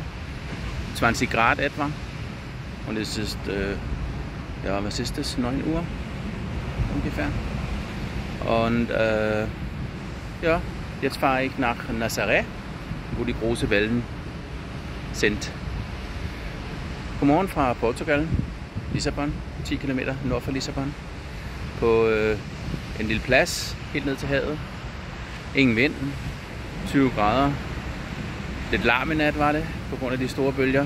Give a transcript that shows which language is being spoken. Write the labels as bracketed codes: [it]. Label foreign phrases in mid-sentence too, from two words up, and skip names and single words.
[de] 20 Grad etwa. Und es ist, ja, was ist das? 9 Uhr ungefähr. Und ja, jetzt fahre ich nach Nazaré, wo die großen Wellen sind. [da] Godmorgen fra Portugal, Lissabon, 10 kilometer nord for Lissabon. På en lille plads helt ned til havet. Ingen vind, 20 grader. Lidt larm i nat var det, på grund af de store bølger.